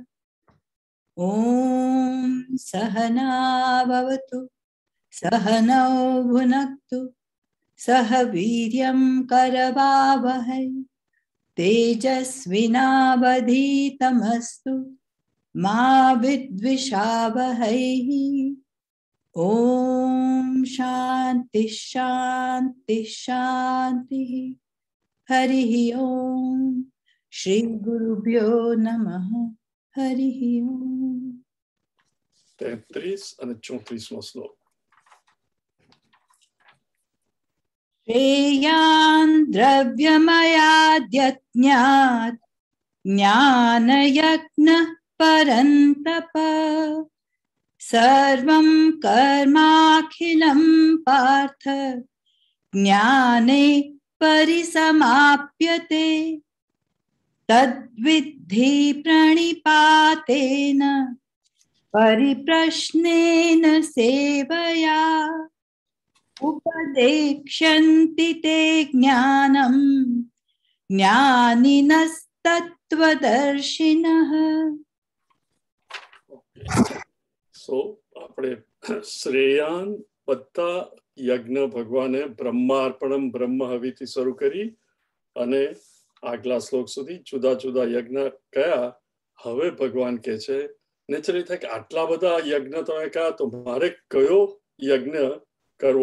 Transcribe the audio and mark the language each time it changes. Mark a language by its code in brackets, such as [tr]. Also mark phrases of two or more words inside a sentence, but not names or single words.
[sa] ॐ सहना भवतु सहनौ भुनक्तु सह वीर्यं करवावहै तेजस्विनावधीतमस्तु मा विद्विषावहैः। ॐ शान्ति शान्ति शान्तिः। हरिः ॐ श्री गुरुभ्यो नमः। हरिः ॐ। [gu] 33 અને 34 શ્લોક. [sa] श्रेयान् द्रव्यमयाद्यज्ञात् ज्ञानयज्ञः परन्तप सर्वं कर्माखिलं पार्थ ज्ञाने परिसमाप्यते। तद्विद्धि प्रणिपातेन परिप्रश्नेन सेवया उपदेक्ष्यन्ति ते ज्ञानं ज्ञानिनस्तत्त्वदर्शिनः. [gu] સો આપણે શ્રેયાન બધા યજ્ઞ ભગવાને [sa] બ્રહ્માર્પણમ બ્રહ્મ [gu] હવિથી શરૂ કરી અને આગલા શ્લોક સુધી જુદા જુદા યજ્ઞ કયા. હવે ભગવાન કહે છે નેચરલી થાય કે આટલા બધા યજ્ઞ તમે કહ્યા તો મારે કયો યજ્ઞ કરવો.